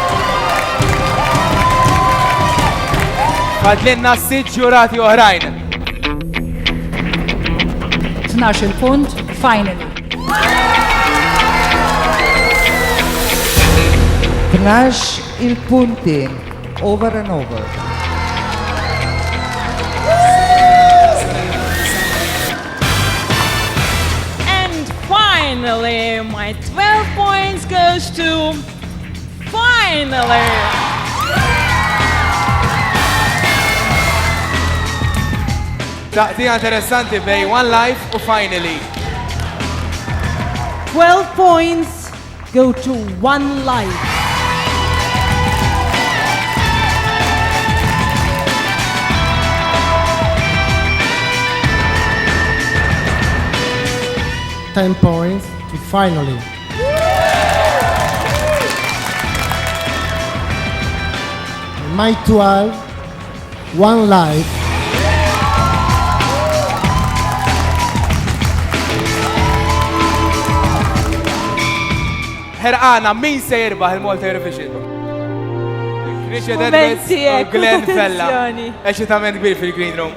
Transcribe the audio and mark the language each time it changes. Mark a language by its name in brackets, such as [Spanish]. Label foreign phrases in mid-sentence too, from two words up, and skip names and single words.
[Maltese] Fadlinna 6 ġurati oħrajn. 12 punt, finally. 12 il-punti, [English] over and over. And finally, my 12 points goes to finally. [Maltese] Taqtija interessanti bej One Life u Finally. [English] 12 points go to One Life. $10 points to Finally. My 12, One Life. [Maltese] Herqana, min se jirbaħ il-Malta Eurovision? Momenti Glen Vella. Eċitament kbir fil-Green Room.